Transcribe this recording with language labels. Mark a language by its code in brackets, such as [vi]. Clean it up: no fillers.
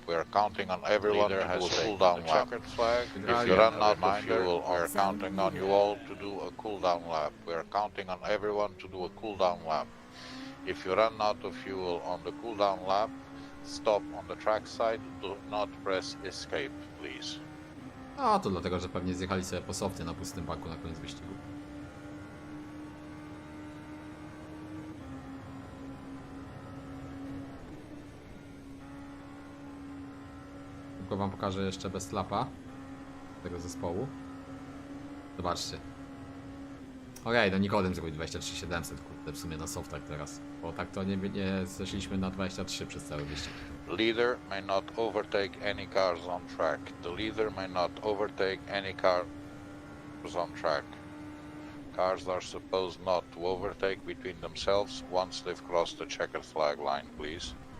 [en] We are counting on everyone to do a cool-down lap. Checkered flag. If you run out of fuel, we are counting on you all to do a cool-down lap. We are counting on everyone to do a cool-down lap. If you run out of fuel on the cool-down lap, stop on the track side. Do not press escape, please. [pl] A to dlatego, że pewnie zjechali sobie po softy na pustym baku na koniec wyścigu. Tylko wam pokażę jeszcze bez lapa tego zespołu. Zobaczcie. Okej, no Nikodem zrobił 23700, kurde, w sumie na softach teraz. Bo tak to nie zeszliśmy na 23 przez cały wyścig. [en] Leader may not overtake any cars on track. The leader may not overtake any cars on track. Cars are supposed not to overtake between themselves once they've crossed the checkered flag line, please.